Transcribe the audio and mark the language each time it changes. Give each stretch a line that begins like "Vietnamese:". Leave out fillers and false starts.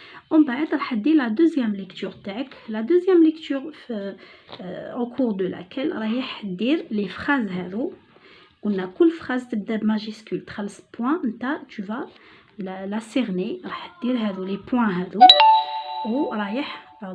Arabic: ومن بعد راح دير
French: la deuxième lecture
Arabic: تاعك.
French: La deuxième lecture au cours de laquelle
Arabic: رايح دير
French: les phrases هذو.
Arabic: قلنا كل phrase تبدا بماجيسكول تخلص point نتا
French: tu vas la cerner
Arabic: راح دير هذو les points هذو ورايح